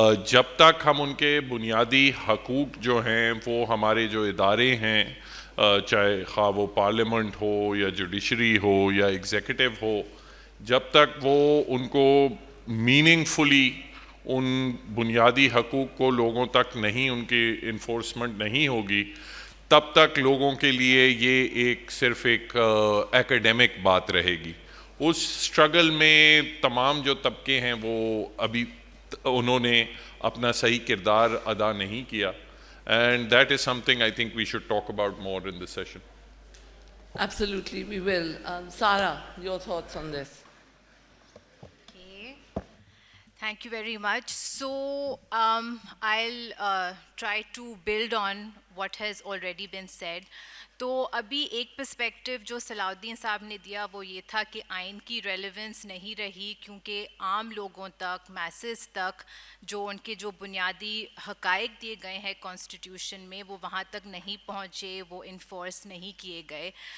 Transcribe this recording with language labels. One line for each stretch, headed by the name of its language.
Urdu: جب تک ہم ان کے بنیادی حقوق جو ہیں وہ ہمارے جو ادارے ہیں چاہے خواہ وہ پارلیمنٹ ہو یا جوڈیشری ہو یا ایگزیکٹو ہو, جب تک وہ ان کو میننگ فلی ان بنیادی حقوق کو لوگوں تک نہیں, ان کی انفورسمنٹ نہیں ہوگی, تب تک لوگوں کے لیے یہ صرف ایک ایکیڈیمک بات رہے گی. اس سٹرگل میں تمام جو طبقے ہیں وہ ابھی انہوں نے اپنا صحیح کردار ادا نہیں کیا,
English: and that is something I think we should talk about more in this session. Absolutely, we will. Sarah, your thoughts on this? Okay. Thank you very much. So I'll try to build on what has already been said.
Urdu: تو ابھی ایک perspective جو صلاح الدین صاحب نے دیا وہ یہ تھا کہ آئین کی ریلیونس نہیں رہی کیونکہ عام لوگوں تک, میسز تک جو ان کے جو بنیادی حقائق دیے گئے ہیں کانسٹیٹیوشن میں وہ وہاں تک نہیں پہنچے, وہ انفورس نہیں کیے گئے.